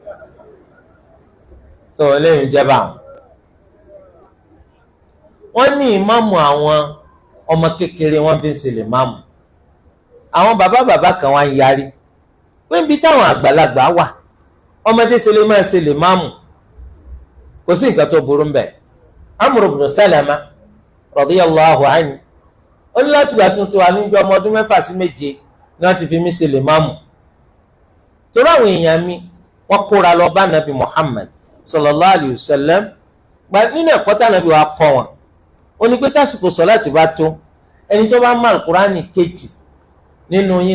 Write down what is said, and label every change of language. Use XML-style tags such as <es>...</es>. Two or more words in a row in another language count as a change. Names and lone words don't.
<yo>so eléyìí jẹba wọ́n ní ìmáàmù àwọn ọmọ kékeré wọ́n fi ń ṣe lè máàmù àwọn bàbá kan wá ń yarí pé níbi táwọn àgbàlagbà wà ọmọdé ṣe lè máa ṣe lè máàmù kò sí nǹkan tó burú mbẹ. Amr ibn Salama</yo> <ar>رضي الله عنه</ar> <yo>ó ní láti gbà tuntun wa níbi ọmọ ọdún 6 sí 7 ni wọ́n ti fi mí ṣe lè máàmù torí àwọn èèyàn mi wọ́n kóra lọ bá nàbì Muhammad</yo> <ar>صلى الله عليه وسلم</ar> <yo>nínú ẹ̀kọ́ tá nàbì wa kọ́ wọn ó ní pé tásìkò sọ̀láàtì bá tó ẹni tó bá mọ Al-Qur'ani kejì nínú yín</yo>